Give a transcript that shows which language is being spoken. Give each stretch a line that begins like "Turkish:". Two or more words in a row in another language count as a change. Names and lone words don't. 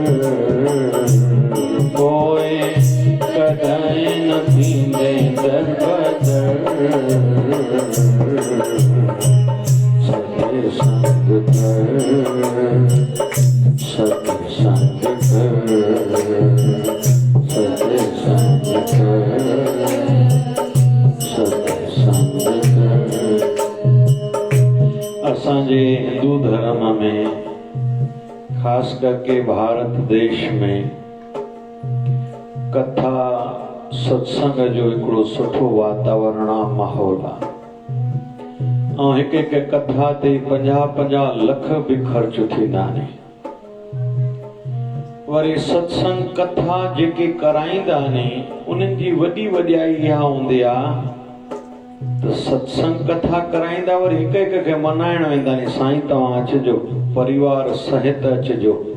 Sindhi: कोई कदाही न कींदे दरबदर सत्य संग कर सत्य संग कर सत्य संग कर सत्य संग कर। असांजे हिंदू धर्म में खास करके भारत देश में कथा सत्संग जो हिकिड़ो सुठो वातावरण आहे माहौल आहे ऐं हिक हिक कथा ते 50-50 लख भी ख़र्च थींदा आहिनि। वरी सत्संग कथा जेके कराईंदा आहिनि उन्हनि जी वॾी वॾाई इहा हूंदी आहे तो सत्संग कथा कराईंदा वरी हिक हिक खे मनाइण वेंदा आहिनि साईं तव्हां अचिजो परिवार सहित अचिजो।